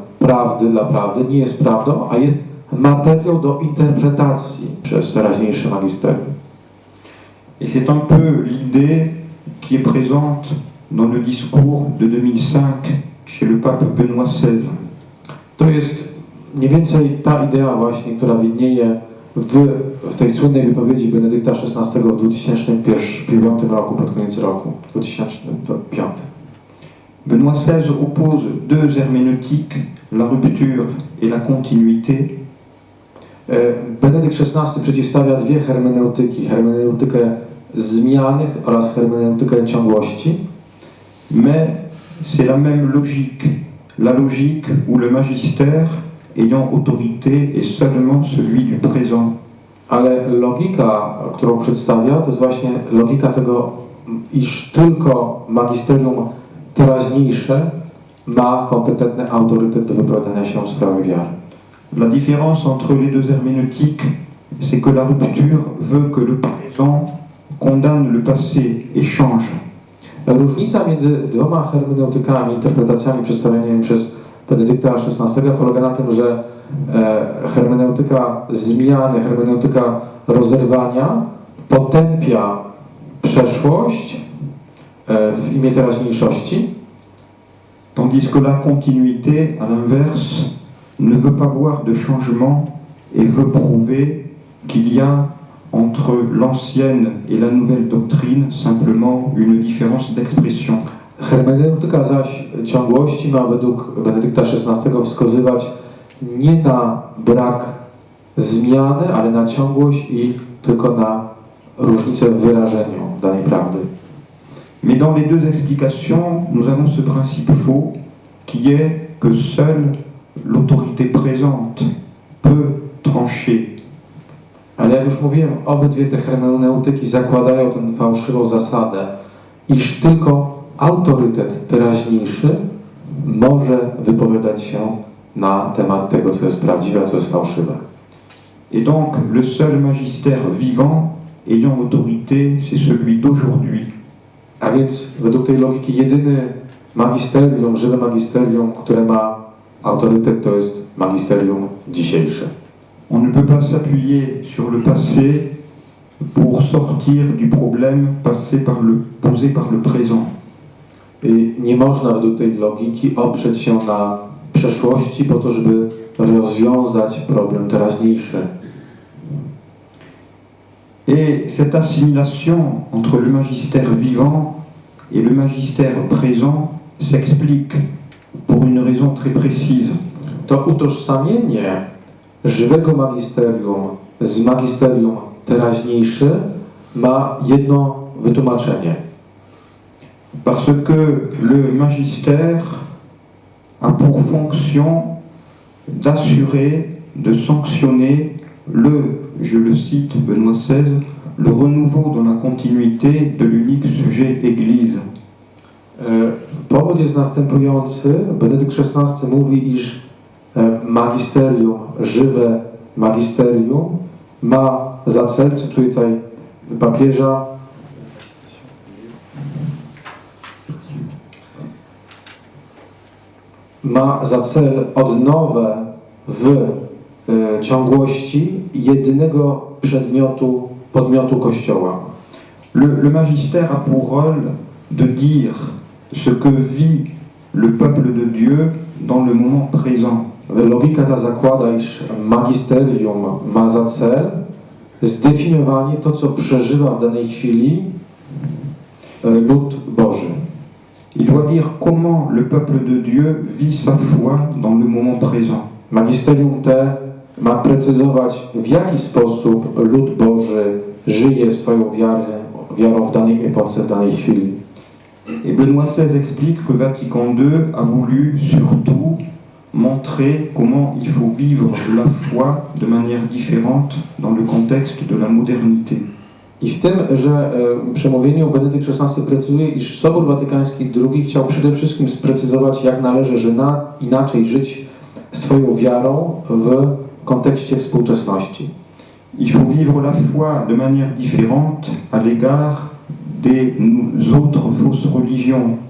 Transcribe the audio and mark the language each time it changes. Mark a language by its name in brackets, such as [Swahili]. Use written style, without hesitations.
[Polish] prawdy dla prawdy, nie jest prawdą, a jest materiał do interpretacji przez teraźniejsze magisterium. [French] Et c'est un peu l'idée qui est présente dans le discours de 2005 chez le pape Benoît XVI. [Polish] To jest mniej więcej ta idea właśnie, która widnieje w tej słynnej wypowiedzi Benedykta XVI w 2005 roku, pod koniec roku, 2005. [French] Benoît XVI oppose deux herméneutiques, la rupture et la continuité. [Polish] Benedykt XVI przeciwstawia dwie hermeneutyki, hermeneutykę zmiany oraz hermeneutykę ciągłości. [French] Mais c'est la même logique, la logique où le magistère ayant autorité est seulement celui du présent. [Polish] Ale logika, którą przedstawia, to jest właśnie logika tego, iż tylko magisterium teraźniejsze ma kompetentny autorytet do wypowiadania się w sprawie wiary. [French] La différence entre les deux herméneutiques, c'est que la rupture veut que le présent condamne le passé et change. [Polish] Różnica między dwoma hermeneutykami, interpretacjami przedstawionymi przez Benedykta XVI polega na tym, że hermeneutyka zmiany, hermeneutyka rozerwania potępia przeszłość w imię teraźniejszości, [French] Tandis que la continuité, à l'inverse, ne veut pas voir de changement et veut prouver qu'il y a entre l'ancienne et la nouvelle doctrine simplement une différence d'expression. [Polish] Hermeneutyka zaś ciągłości ma według Benedykta XVI wskazywać nie na brak zmiany, ale na ciągłość i tylko na różnicę w wyrażeniu danej prawdy. [French] Mais dans les deux explications, nous avons ce principe faux qui est que seule l'autorité présente peut trancher. [Polish] Ale jak już mówiłem, obydwie te hermeneutyki zakładają tę fałszywą zasadę, iż tylko autorytet teraźniejszy może wypowiadać się na temat tego, co jest prawdziwe, a co jest fałszywe. [French] Et donc le seul magistère vivant ayant autorité, c'est celui d'aujourd'hui. [Polish] A więc według tej logiki jedyny magisterium, żywe magisterium, które ma autorytet, to jest magisterium dzisiejsze. [French] On ne peut pas s'appuyer sur le passé pour sortir du problème posé par le présent. [Polish] I nie można według tej logiki oprzeć się na przeszłości po to, żeby rozwiązać problem teraźniejszy. [French] Et cette assimilation entre le magistère vivant et le magistère présent s'explique pour une raison très précise. [Polish] To utożsamienie żywego magisterium z magisterium teraźniejszy ma jedno wytłumaczenie. [French] Parce que le magistère a pour fonction d'assurer, de sanctionner je le cite Benoît XVI, le renouveau dans la continuité de l'unique sujet Église. [Polish] Powód jest następujący. Benedykt XVI mówi, iż magisterium, żywe magisterium ma za cel, cytuję tutaj papieża, ma za cel odnowę w ciągłości jedynego podmiotu Kościoła. [French] Le magistère a pour rôle de dire ce que vit le peuple de Dieu dans le moment présent. [Polish] Logika ta zakłada, iż magisterium ma za cel zdefiniowanie to, co przeżywa w danej chwili lud Boży. [French] Il doit dire comment le peuple de Dieu vit sa foi dans le moment présent. [Polish] Magisterium te ma precyzować, w jaki sposób lud Boży żyje swoją wiarą w danej epoce, w danej chwili. [French] Et Benoît XVI explique que Vatican II a voulu surtout montrer comment il faut vivre la foi de manière différente dans le contexte de la modernité. [Polish] I w tym, że przemówieniu Benedykt XVI precyzuje, iż Sobór Watykański II chciał przede wszystkim sprecyzować, jak należy inaczej żyć swoją wiarą w kontekście współczesności. [French] Il faut vivre la foi de manière différente à l'égard des autres fausses religions,